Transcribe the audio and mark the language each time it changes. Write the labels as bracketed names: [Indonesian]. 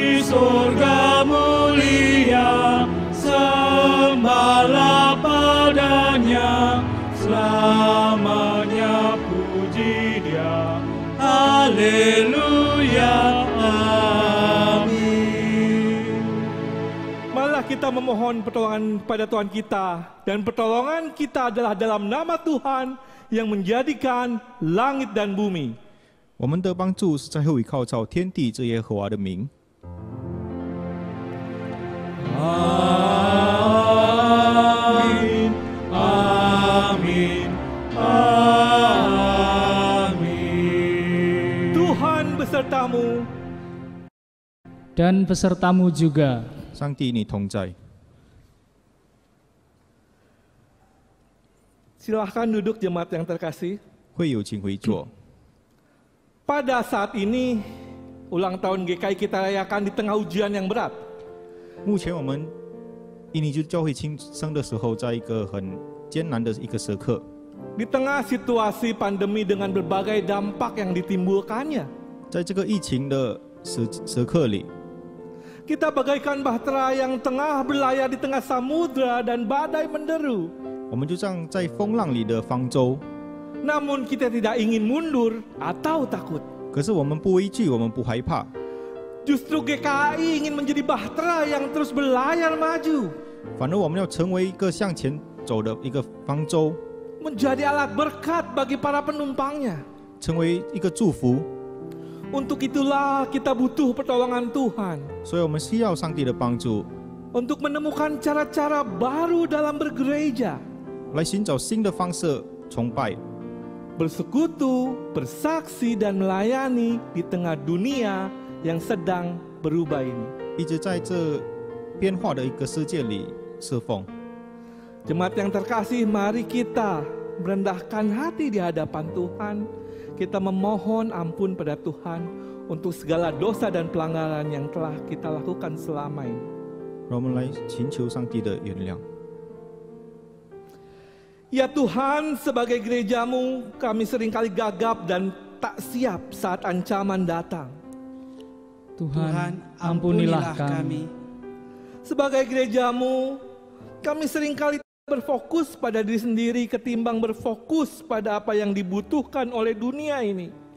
[Indonesian] Surga mulia, sembahlah padanya, selamanya puji Dia, haleluya, amin. Marilah kita memohon pertolongan pada Tuhan kita, dan pertolongan kita adalah dalam nama Tuhan yang menjadikan langit dan bumi. [Chinese] 我们的帮助是在乎倚靠造天地之耶和华的名。 [Indonesian] Amin, amin, amin. Tuhan besertamu Dan besertamu juga. [Chinese] 上帝，你同在。 [Indonesian] Silahkan duduk jemaat yang terkasih. [Chinese] 会友请回座。 [Indonesian] Pada saat ini, ulang tahun GKI kita rayakan di tengah ujian yang berat. [Chinese] 目前我们印尼就教会庆生的时候，在一个很艰难的一个时刻， [Indonesian] Di tengah situasi pandemi dengan berbagai dampak yang ditimbulkannya. [Chinese] 在这个疫情的时刻里， [Indonesian] Kita bagaikan bahtera yang tengah berlayar di tengah samudra dan badai menderu. [Chinese] 我们就像在风浪里的方舟。 [Indonesian] Namun kita tidak ingin mundur atau takut. [Chinese] 可是我们不畏惧，我们不害怕。 [Indonesian] Justru GKI ingin menjadi bahtera yang terus berlayar maju. [Chinese] 反而我们要成为一个向前走的一个方舟， [Indonesian] Menjadi alat berkat bagi para penumpangnya. [Chinese] 成为一个祝福。 [Indonesian] Untuk itulah kita butuh pertolongan Tuhan. [Chinese] 所以我们需要上帝的帮助， [Indonesian] Untuk menemukan cara-cara baru dalam bergereja. [Chinese] 来寻找新的方式崇拜。 [Indonesian] Bersekutu, bersaksi dan melayani di tengah dunia yang sedang berubah ini. [Chinese] 一直在这变化的一个世界里侍奉。 [Indonesian] Jemaat yang terkasih, mari kita merendahkan hati di hadapan Tuhan. Kita memohon ampun pada Tuhan untuk segala dosa dan pelanggaran yang telah kita lakukan selama ini. [Chinese] 让我们来寻求上帝的原谅。 [Indonesian] Ya Tuhan, sebagai gereja-Mu, kami seringkali gagap dan tak siap saat ancaman datang. Tuhan, ampunilah kami. Sebagai gereja-Mu, kami seringkali berfokus pada diri sendiri ketimbang berfokus pada apa yang dibutuhkan oleh dunia ini.